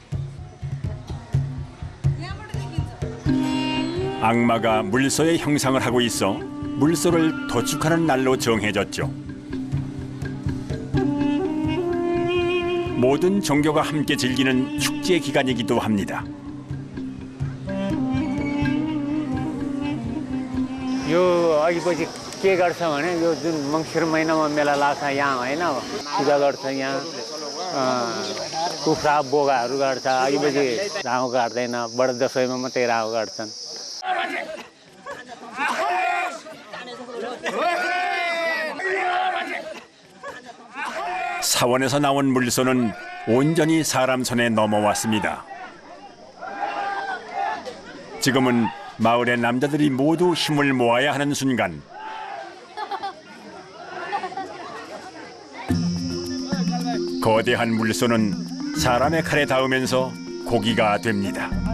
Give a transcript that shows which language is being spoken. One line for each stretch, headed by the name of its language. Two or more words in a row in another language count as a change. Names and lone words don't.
Korean: 악마가 물소의 형상을 하고 있어 물소를 도축하는 날로 정해졌죠. 모든 종교가 함께 즐기는 축제 기간이기도 합니다.
Nepali: यो अघिपछि के गर्छ भने यो जुन मङ्सिर महिनामा मेला लाग्छ यहाँ होइन पूजा गर्छ यहाँ कुखुरा बोगाहरू गर्छ अघिपछि राहु काट्दैन बड दसैँमा मात्रै राहु काट्छन्.
Korean: 사원에서 나온 물소는 온전히 사람 손에 넘어왔습니다. 지금은 마을의 남자들이 모두 힘을 모아야 하는 순간, 거대한 물소는 사람의 칼에 닿으면서 고기가 됩니다.